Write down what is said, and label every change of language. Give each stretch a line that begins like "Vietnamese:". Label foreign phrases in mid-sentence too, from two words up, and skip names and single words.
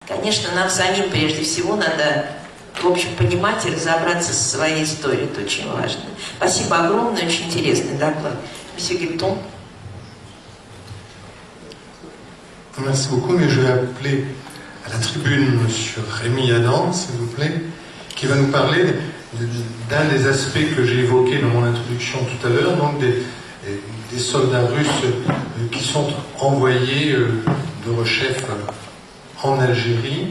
Russian: Конечно, нам самим прежде всего надо, в общем, понимать и разобраться со своей историей. Это очень важно. Спасибо огромное, очень интересный доклад.
French: Monsieur Guilton. Merci beaucoup, mais je vais appeler à la tribune M. Rémi Adam, s'il vous plaît, qui va nous parler d'un des aspects que j'ai évoqué dans mon introduction tout à l'heure, donc des soldats russes qui sont envoyés de rechef en Algérie.